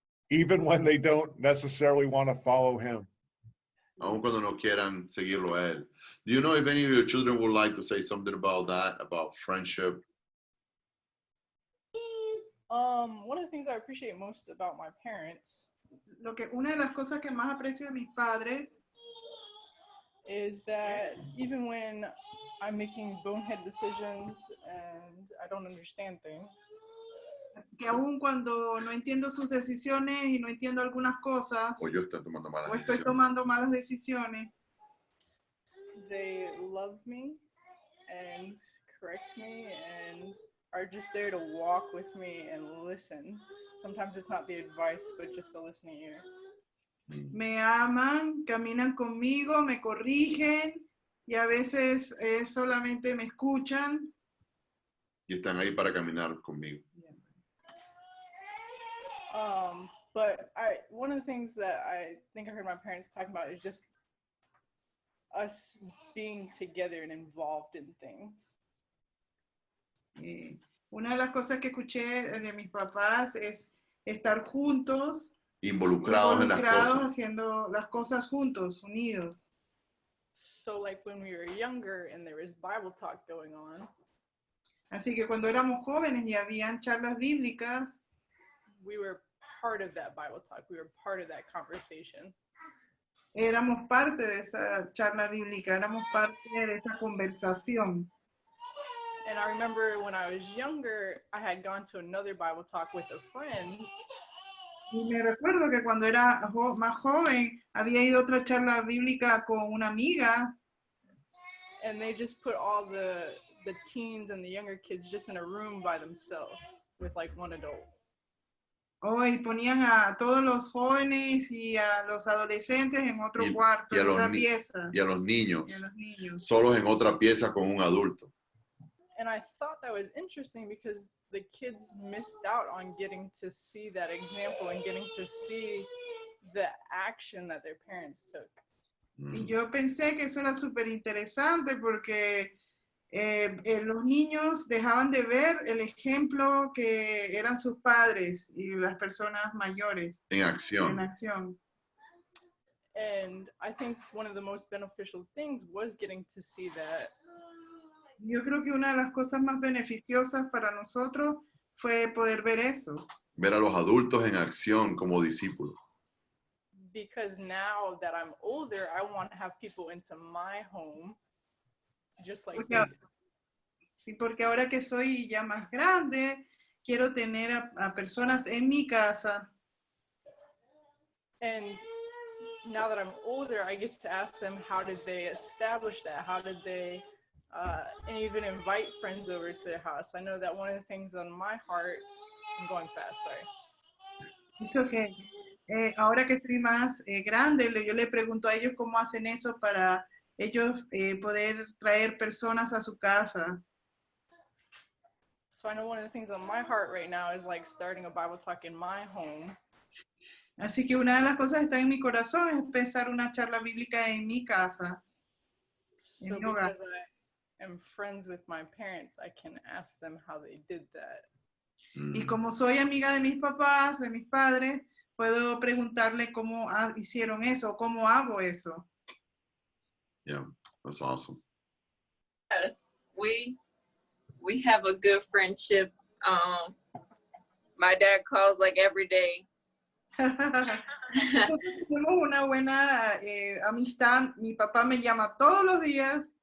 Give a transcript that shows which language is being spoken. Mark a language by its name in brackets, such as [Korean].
[English] Even when they don't necessarily want to follow him. [Spanish] Aun cuando no quieran seguirlo a él. [English] Do you know if any of your children would like to say something about that, about friendship? One of the things I appreciate most about my parents, [Spanish] una de las cosas que más aprecio de mis padres, [English] is that even when I'm making bonehead decisions and I don't understand things, [Spanish] que aun cuando no entiendo sus decisiones y no entiendo algunas cosas, o yo estoy tomando malas estoy tomando malas decisiones, [English] they love me and correct me and are just there to walk with me and listen. Sometimes it's not the advice, but just the listening ear. [Spanish] Me aman, caminan conmigo, me corrigen y a veces solamente me escuchan. Y están ahí para caminar conmigo. [English] But one of the things that I think I heard my parents talking about is just us being together and involved in things. [Spanish] Una de las cosas que escuché de mis papás es estar juntos, Involucrados en las cosas. haciendo las cosas juntos, unidos. [English] So like when we were younger and there was Bible talk going on. [Spanish] Así que cuando éramos jóvenes y habían charlas bíblicas, [English] we were part of that Bible talk. We were part of that conversation. [Spanish] Éramos parte de esa charla bíblica, éramos parte de esa conversación. [English] And I remember when I was younger, I had gone to another Bible talk with a friend. [Spanish] Y me recuerdo que cuando era más joven, había ido a otra charla bíblica con una amiga. [English] And they just put all the teens and the younger kids just in a room by themselves with like one adult. [Spanish] Y ponían a todos los jóvenes y a los adolescentes en otro cuarto, en otra pieza. Y a los niños, solos en otra pieza con un adulto. [English] And I thought that was interesting because the kids missed out on getting to see that example and getting to see the action that their parents took. [Spanish] Y yo pensé que eso era súper interesante porque los niños dejaban de ver el ejemplo que eran sus padres y las personas mayores. En acción. En acción. [English] And I think one of the most beneficial things was getting to see that. [Spanish] Yo creo que una de las cosas más beneficiosas para nosotros fue poder ver eso. Ver a los adultos en acción como discípulos. [English] Because now that I'm older, I want to have people into my home, just like they did. [Spanish] Sí, porque ahora que soy ya más grande, quiero tener a personas en mi casa. [English] And now that I'm older, I get to ask them, how did they establish that? How did they and even invite friends over to their house? I know that one of the things on my heart, I'm going fast, sorry. [Spanish] Dijo que ahora que estoy más grande, yo le pregunto a ellos cómo hacen eso para ellos poder traer personas a su casa. [English] So I know one of the things on my heart right now is like starting a Bible talk in my home. [Spanish] Así que una de las cosas que está en mi corazón es empezar una charla bíblica en mi casa. [English] So because I am friends with my parents, I can ask them how they did that. [Spanish] Y como soy amiga de mis papás, de mis padres, puedo preguntarle cómo hicieron eso, cómo hago eso. [English] Yeah, that's awesome. We have a good friendship. My dad calls like every day. [Spanish] Tenemos una buena amistad. Mi papá me llama todos los días.